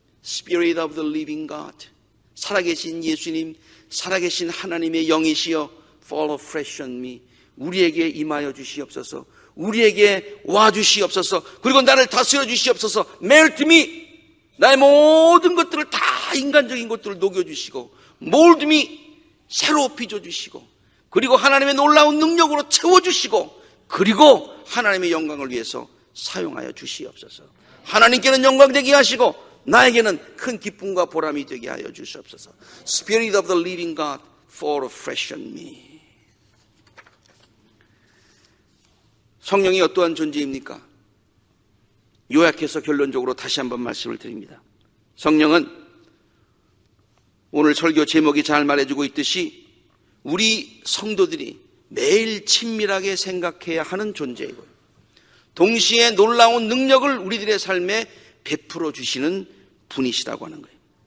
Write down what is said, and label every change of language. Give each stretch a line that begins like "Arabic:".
English: Spirit of the living God,
Korean: 살아계신 예수님, 살아계신 하나님의 영이시여
English: fall afresh on me,
Korean: 우리에게 임하여 주시옵소서, 우리에게 와 주시옵소서, 그리고 나를 다스려 주시옵소서,
English: melt me,
Korean: 나의 모든 것들을 다 인간적인 것들을 녹여주시고
English: mold me,
Korean: 새로 빚어주시고, 그리고 하나님의 놀라운 능력으로 채워주시고, 그리고 하나님의 영광을 위해서 사용하여 주시옵소서. 하나님께는 영광 되게 하시고 나에게는 큰 기쁨과 보람이 되게 하여 주시옵소서.
English: Spirit of the living God, fall afresh on me.
Korean: 성령이 어떠한 존재입니까? 요약해서 결론적으로 다시 한번 말씀을 드립니다. 성령은 오늘 설교 제목이 잘 말해주고 있듯이 우리 성도들이 매일 친밀하게 생각해야 하는 존재이고요, 동시에 놀라운 능력을 우리들의 삶에 베풀어 주시는 분이시라고 하는 거예요.